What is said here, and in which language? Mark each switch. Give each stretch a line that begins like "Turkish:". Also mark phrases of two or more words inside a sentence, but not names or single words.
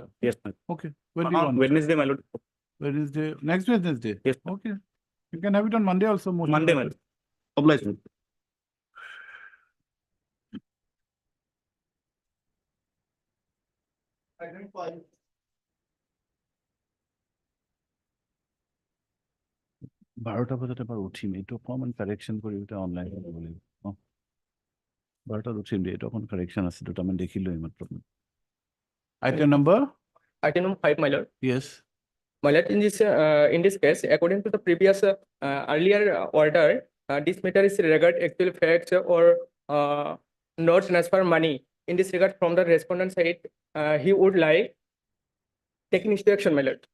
English: Yes, my Okay. When do you lord. want? Wednesday, my lord. Wednesday. Next Wednesday. Yes. Okay. You can have it on Monday also. Motion Monday, my matter. lord. Obliged, my lord. Item 5.
Assamese: বারোটা বাজাতে এবার উঠিম এইটো অকমান কাৰেকশ্যন কৰি এটা অনলাইন কৰিব লাগিব বাৰটাত উঠিম দেই এইটো অকমান কাৰেকশ্যন আছে দুটামান দেখিলো এইমাত্ৰ
English: item number Item number 5, my lord. য়েছ My lord, in this case, according to the previous earlier order, this matter is regard actual facts or not transfer money. In this regard, from the respondent side, he would like taking into action, my lord.